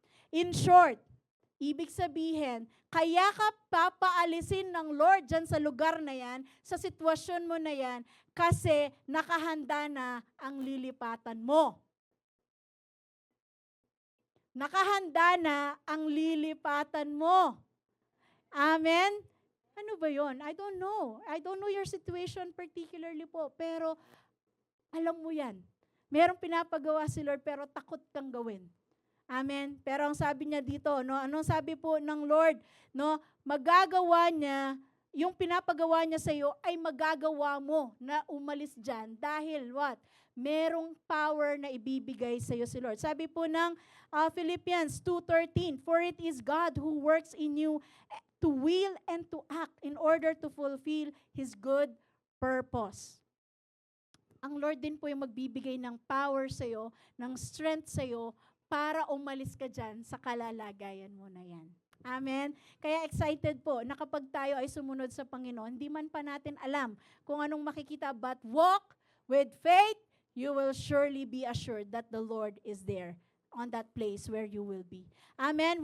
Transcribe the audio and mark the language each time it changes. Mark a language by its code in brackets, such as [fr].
[tl] In short, ibig sabihin, kaya ka papaalisin ng Lord dyan sa lugar na yan, sa sitwasyon mo na yan, kasi nakahanda na ang lilipatan mo. Nakahanda na ang lilipatan mo. Amen? Ano ba yon? [en] I don't know. I don't know your situation particularly po. [tl] Pero alam mo yan. Merong pinapagawa si Lord pero takot kang gawin. Amen? Pero ang sabi niya dito, no, anong sabi po ng Lord? No, magagawa niya, yung pinapagawa niya sa iyo ay magagawa mo na umalis dyan. Dahil what? Merong power na ibibigay sa iyo si Lord. Sabi po ng [en] Philippians 2:13, for it is God who works in you to will and to act in order to fulfill His good purpose. [tl] Ang Lord din po yung magbibigay ng power sa iyo, ng strength sa iyo, para umalis ka dyan sa kalalagayan mo na yan. [en] Amen? [tl] Kaya excited po na kapag tayo ay sumunod sa Panginoon, hindi man pa natin alam kung anong makikita, [en] but walk with faith, you will surely be assured that the Lord is there on that place where you will be. Amen?